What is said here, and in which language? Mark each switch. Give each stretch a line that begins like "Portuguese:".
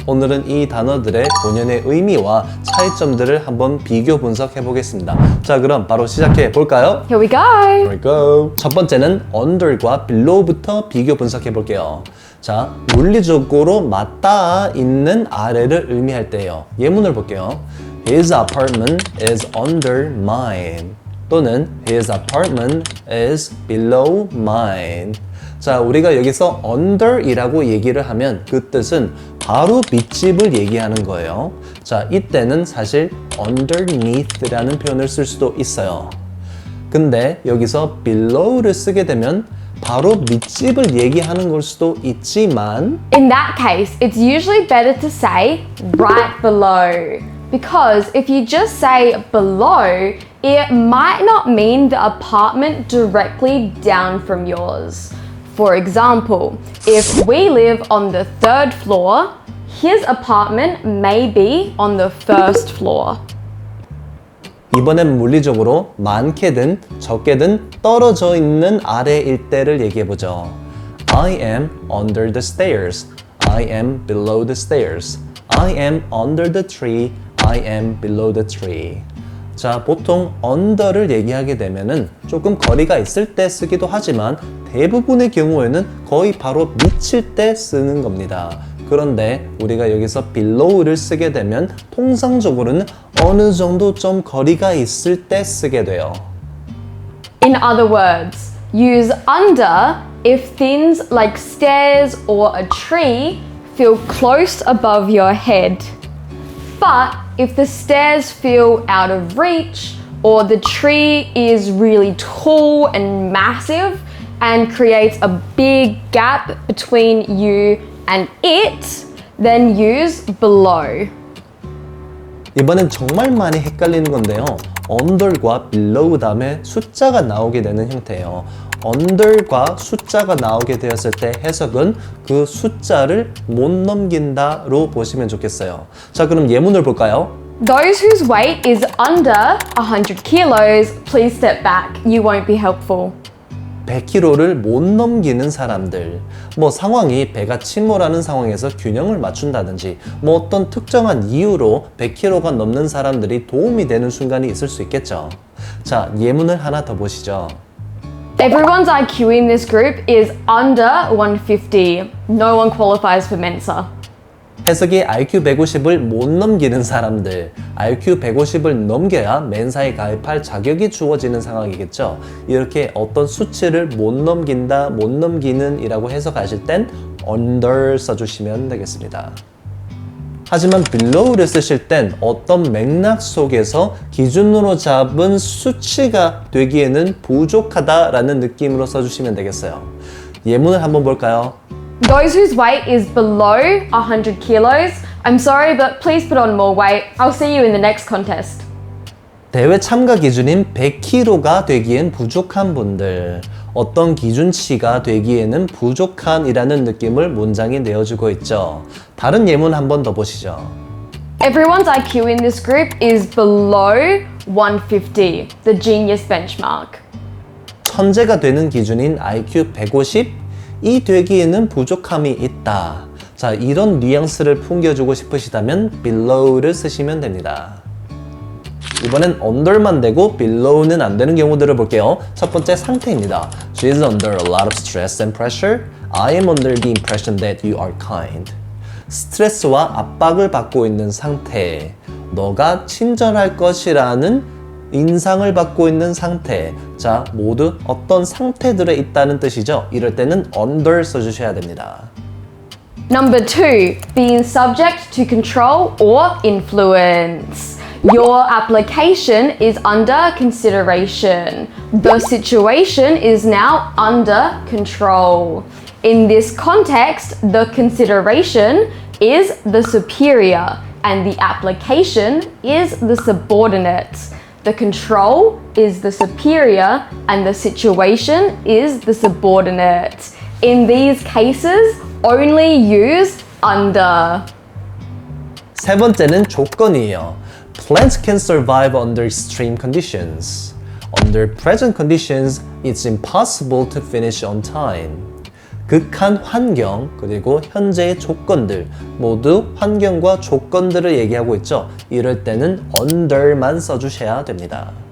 Korean: 오늘은 이 단어들의 본연의 의미와 차이점들을 한번 비교 분석해 보겠습니다. 자, 그럼 바로 시작해 볼까요?
English: Here we go. Here we go.
Korean: 첫 번째는 under과 below부터 비교 분석해 볼게요. 자, 물리적으로 맞닿아 있는 아래를 의미할 때예요. 예문을 볼게요.
English: His apartment is under mine. 또는 His apartment is below mine.
Korean: 자, 우리가 여기서 under이라고 얘기를 하면 그 뜻은 바로 밑집을 얘기하는 거예요. 자, 이때는 사실 underneath라는 표현을 쓸 수도 있어요. 근데 여기서 below를 쓰게 되면 바로 밑집을 얘기하는 걸 수도 있지만
English: In that case, it's usually better to say right below. Because if you just say below, it might not mean the apartment directly down from yours. For example, if we live on the 3rd floor, his apartment may be on the 1st floor.
Korean: 이번엔 물리적으로 많게든 적게든 떨어져 있는 아래일 때를 얘기해보죠.
English: I am under the stairs. I am below the stairs. I am under the tree. I am below the tree.
Korean: 자, 보통 under를 얘기하게 되면은 조금 거리가 있을 때 쓰기도 하지만 대부분의 경우에는 거의 바로 밑일 때 쓰는 겁니다. 그런데 우리가 여기서 below를 쓰게 되면 통상적으로는 어느 정도 좀 거리가 있을 때 쓰게 돼요.
English: In other words, use under if things like stairs or a tree feel close above your head. But if the stairs feel out of reach or the tree is really tall and massive and creates a big gap between you and it, then use below.
Korean: 이번엔 정말 많이 헷갈리는 건데요. under과 below 다음에 숫자가 나오게 되는 형태예요. under과 숫자가 나오게 되었을 때 해석은 그 숫자를 못 넘긴다로 보시면 좋겠어요. 자, 그럼 예문을 볼까요?
English: Those whose weight is under 100 kilos, please step back. You won't be helpful.
Korean: 100kg를 못 넘기는 사람들, 뭐 상황이 배가 침몰하는 상황에서 균형을 맞춘다든지 뭐 어떤 특정한 이유로 100kg가 넘는 사람들이 도움이 되는 순간이 있을 수 있겠죠. 자, 예문을 하나 더 보시죠.
English: Everyone's IQ in this group is under 150. No one qualifies for Mensa.
Korean: 해석이 IQ 150을 못 넘기는 사람들, IQ 150을 넘겨야 멘사에 가입할 자격이 주어지는 상황이겠죠. 이렇게 어떤 수치를 못 넘긴다, 못 넘기는 이라고 해석하실 땐 under 써주시면 되겠습니다. 하지만 below를 쓰실 땐 어떤 맥락 속에서 기준으로 잡은 수치가 되기에는 부족하다라는 느낌으로 써주시면 되겠어요. 예문을 한번 볼까요?
English: Those whose weight is below 100 kilos, I'm sorry, but please put on more weight. I'll see you in the next contest.
Korean: 대회 참가 기준인 100kg가 되기엔 부족한 분들, 어떤 기준치가 되기에는 부족한이라는 느낌을 문장이 내어주고 있죠. 다른 예문 한 번 더 보시죠.
English: Everyone's IQ in this group is below 150, the genius benchmark.
Korean: 천재가 되는 기준인 IQ 150, 이 되기에는 부족함이 있다. 자, 이런 뉘앙스를 풍겨주고 싶으시다면 below를 쓰시면 됩니다. 이번엔 under만 되고 below는 안 되는 경우들을 볼게요. 첫 번째 상태입니다.
English: She is under a lot of stress and pressure. I am under the impression that you are kind.
Korean: 스트레스와 압박을 받고 있는 상태. 너가 친절할 것이라는 인상을 받고 있는 상태. 자, 모두 어떤 상태들에 있다는 뜻이죠. 이럴 때는 under 써주셔야 됩니다.
English: Number 2, being subject to control or influence. Your application is under consideration. The situation is now under control. In this context, the consideration is the superior and the application is the subordinate. The control is the superior and the situation is the subordinate. In these cases, only use under.
Korean: 세 번째는 조건이에요.
English: Plants can survive under extreme conditions. Under present conditions, it's impossible to finish on time.
Korean: 극한 환경 그리고 현재의 조건들 모두 환경과 조건들을 얘기하고 있죠. 이럴 때는 under만 써주셔야 됩니다.